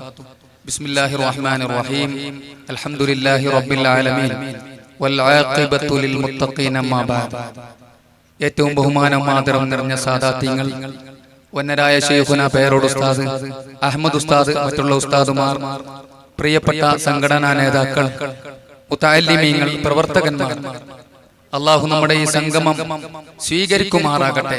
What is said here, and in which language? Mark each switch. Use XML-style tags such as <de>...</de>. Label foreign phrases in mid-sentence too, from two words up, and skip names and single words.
<ar>بسم الله الرحمن الرحيم. الحمد لله رب العالمين والعاقبة للمتقين. ما بعد.</ar> <ml>ഏറ്റവും ബഹുമാനം ആദരം നിറഞ്ഞ സാദാത്യങ്ങൾ, വന്നരായ ശൈഖുന പേരോട് ഉസ്താദ്, അഹമ്മദ് ഉസ്താദ്, മറ്റുള്ള ഉസ്താദുമാർ, പ്രിയപ്പെട്ട സംഘടനാ നേതാക്കൾ, മുതഅല്ലിമീങ്ങൾ, പ്രവർത്തകന്മാർ, അല്ലാഹു നമ്മുടെ ഈ സംഗമം സ്വീകരിക്കുമാറാകട്ടെ.</ml>